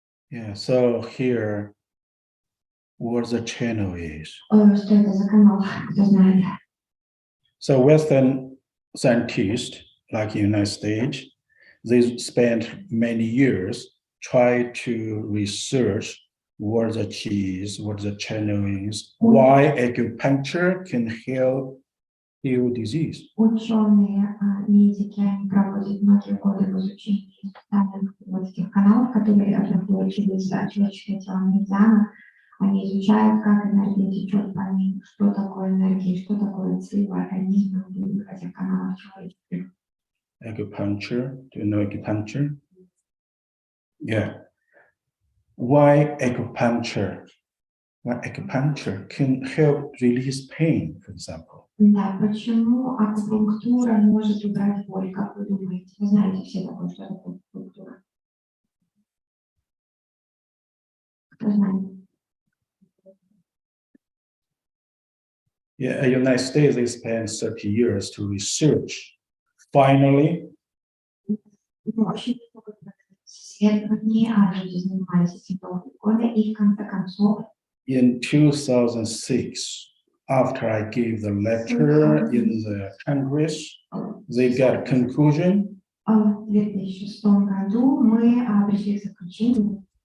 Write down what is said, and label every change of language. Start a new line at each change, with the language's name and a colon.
English: Yeah, so here, what the channel is.
Russian: Что это за канал, кто знает?
English: So Western scientists, like United States, they spent many years try to research what the qi is, what the channel is, why acupuncture can heal disease.
Russian: Ученые медики, они проводят многие годы в изучении вот этих каналов, которые проходят через человеческое тело меридиана, Они изучают, как энергия течет по ним, что такое энергия, что такое ци в организме, в этих каналах человеческих.
English: Acupuncture. Do you know acupuncture? Yeah. Why acupuncture? Why acupuncture can help release pain, for example?
Russian: Да, почему акупунктура может убрать боль, как вы думаете? Вы знаете все такое, что такое акупунктура? Кто знает?
English: Yeah, in the United States, they spent 30 years to research. Finally,
Russian: Ну, очень много исследований, а люди занимались этим долгие годы, и в конце концов,
English: in 2006, after I gave the lecture in the Congress, they got conclusion.
Russian: в 2006 году мы пришли к заключению